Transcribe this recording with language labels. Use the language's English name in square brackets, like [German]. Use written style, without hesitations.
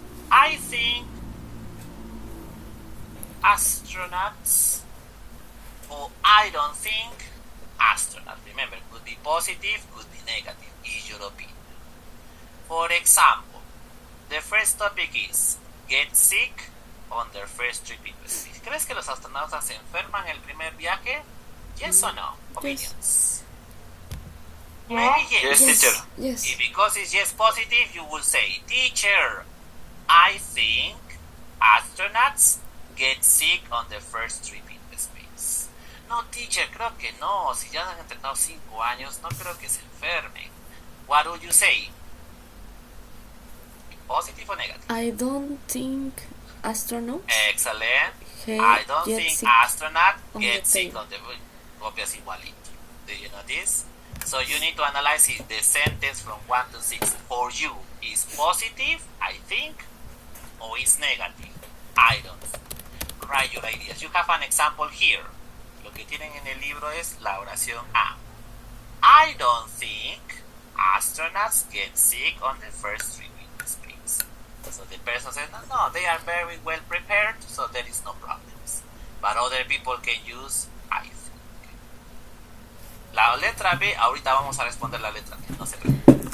[English] I think astronauts, or I don't think astronaut. Remember, could be positive, could be negative. Is your opinion. For example, the first topic is get sick on their first trip into space. [Spanish] ¿Crees que los astronautas se enferman el primer viaje? [English] Yes or no? Opinions. Maybe yes. Yes, teacher. Yes. If because it's yes positive, you will say, teacher, I think astronauts get sick on their first trip into space. [Spanish] No, teacher, creo que no. Si ya han entrenado 5 años, no creo que se enfermen. [English] What would you say? Positive or negative? I don't think astronauts. Excellent. I don't think astronaut get sick on the [Spanish] copias igualito. [English] Do you know this? So you need to analyze if the sentence from 1 to 6 for you is positive, I think, or is negative, I don't think. Write your ideas. You have an example here. [Spanish] Lo que tienen en el libro es la oración A. [English] I don't think astronauts get sick on the first trip into space. So the person says, no, they are very well prepared, so there is no problems. But other people can use I think. [Spanish] La letra B, ahorita vamos a responder la letra B, no se preocupen.